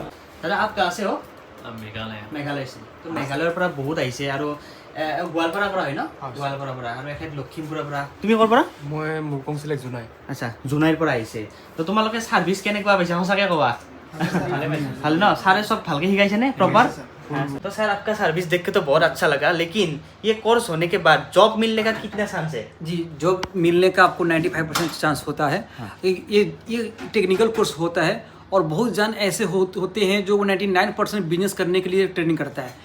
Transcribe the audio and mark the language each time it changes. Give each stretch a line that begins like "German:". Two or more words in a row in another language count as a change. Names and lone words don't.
Assamese: দাদা আপ কা আছে অ'? মেঘালয় আছে। তো মেঘালয়ৰ পৰা বহুত আহিছে, আৰু গোৱালপাৰাৰ পৰা হয় ন? গোৱালপাৰাৰ পৰা, আৰু এখেত লখিমপুৰৰ পৰা। তুমি ক'ৰ পৰা? মই মুৰকং চিলেক্ট জোনাই। আচ্ছা, জোনাইৰ পৰা আহিছে। তো তোমালোকে ছাৰ্ভিচ কেনেকুৱা পাইছা, সঁচাকৈ ক'বা? ভাল ন? ছাৰে চব ভালকৈ শিকাইছেনে প্ৰপাৰ?
Hindi: तो सर आपका सर्विस देख के तो बहुत अच्छा लगा, लेकिन ये कोर्स होने के बाद जॉब मिलने का कितना चांस है? जी, जॉब मिलने का आपको 95% चांस होता है। ये
English: technical course
Hindi: होता है, और बहुत जन ऐसे होते हैं जो 99% बिजनेस करने के लिए ट्रेनिंग करता है।